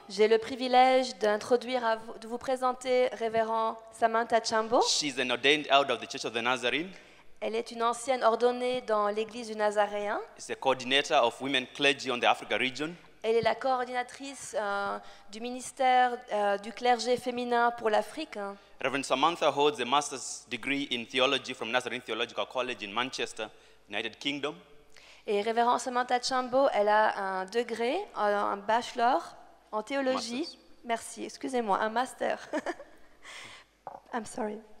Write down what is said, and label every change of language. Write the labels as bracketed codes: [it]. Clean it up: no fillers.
[fr] J'ai le privilège de vous présenter Révérend Samantha Chambo. [en] She's an ordained elder of the Church of the Nazarene. [fr] Elle est une ancienne ordonnée dans l'Église du Nazaréen. [en] She's a coordinator of women clergy on the Africa region. [fr] Elle est la coordinatrice du ministère du clergé féminin pour l'Afrique. [en] Reverend Samantha holds a master's degree in theology from Nazarene Theological College in Manchester, United Kingdom. [fr] Et Révérend Samantha Chambo, elle a un degré, un bachelor en théologie. [en] Masters. [fr] Merci, excusez-moi, un master. [en] I'm sorry.